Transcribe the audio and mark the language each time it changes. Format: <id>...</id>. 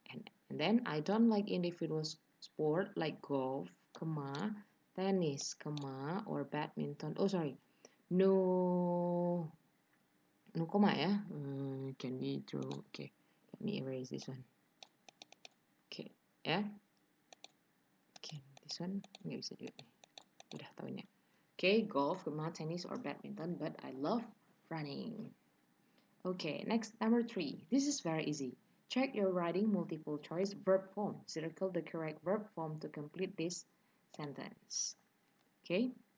<en>And then I don't like individual sport like golf, comma, tennis, comma, or badminton. Oh, sorry. No comma ya. Can we draw? Okay, let me erase this one. Okay, ya. Okay, this one</en> <id>nggak bisa juga nih. Udah tahunya.</id> <en>Okay, golf, tennis, or badminton, but I love running. Okay, next, number 3. This is very easy. Check your writing multiple choice verb form. Circle the correct verb form to complete this sentence. Okay.</en>